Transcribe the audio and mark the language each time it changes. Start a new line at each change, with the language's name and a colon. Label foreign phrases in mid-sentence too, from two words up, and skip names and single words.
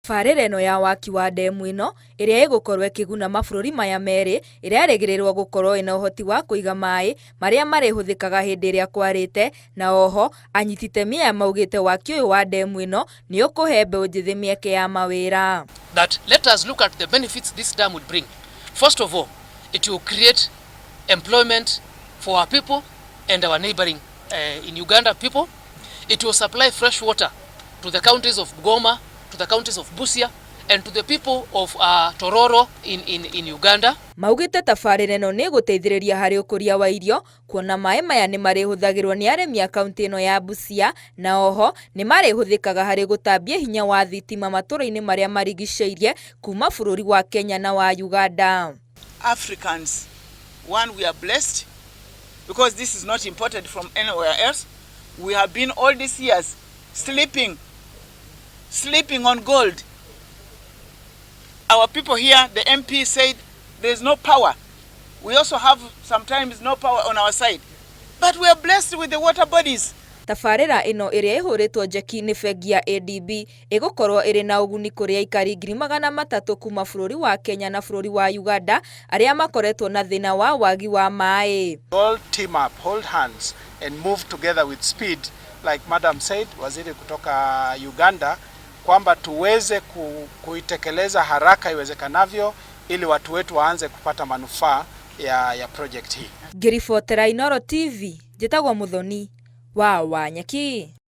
Kikuyu: Tabarĩra ĩno ya waki wa ndemu ĩno ĩrĩa ĩgũkorwo ĩkĩguna mabũrũri maya merĩ ĩrĩa yarĩgĩrĩrwo gũkorwo ĩna ũhoti wa kũiga maĩ marĩa marĩhũthĩkaga hĩndĩ ĩrĩa kwarĩte, na oho anyiti itemi aya maugĩte waki ũyũ wa ndemu ĩno nĩ ũkũhe mbeũ njĩthĩ mĩeke ya mawĩra.
English: That let us look at the benefits this dam would bring. First of all, it will create employment for our people and our neighboring in Uganda people. It will supply fresh water to the counties of Goma, to the counties of Busia, and to the people of Tororo in Uganda.
Kikuyu: Maugĩte tabarĩra ĩno nĩ ĩgũteithĩrĩria harĩ ũkũria wa irio, kuona maĩ maya nĩ marĩhũthagĩrwo nĩ arĩmi a kaunti ĩno ya Busia, na oho nĩ marĩhũthĩkaga harĩ gũtambia hinya wa thitima matũũra-inĩ marĩa marigicĩirie kuma bũrũri wa Kenya na wa Uganda.
English: Africans, one, we are blessed because this is not imported from anywhere else. We have been all these years sleeping on gold. Our people here, the MP said there's no power. We also have sometimes no power on our side. But we are blessed with the water bodies.
Kikuyu: Tabarĩra ĩno ĩrĩa ĩhũrĩtwo njeki nĩ bengi ya ADB ĩgũkorwo ĩrĩ na ũguni kũrĩ aikari 300,000 kuma bũrũri wa Kenya na bũrũri wa Uganda arĩa makoretwo na thĩna wa wagi wa maĩ.
English: All team up, hold hands and move together with speed, like Madam said,
Swahili: waziri kutoka Uganda, kwamba tuweze kuitekeleza haraka iwezekanavyo ili watu wetu waanze kupata manufaa ya project hii.
Kikuyu: Ngiribotera Inooro TV, njĩtagwo Muthoni wa Wanyeki.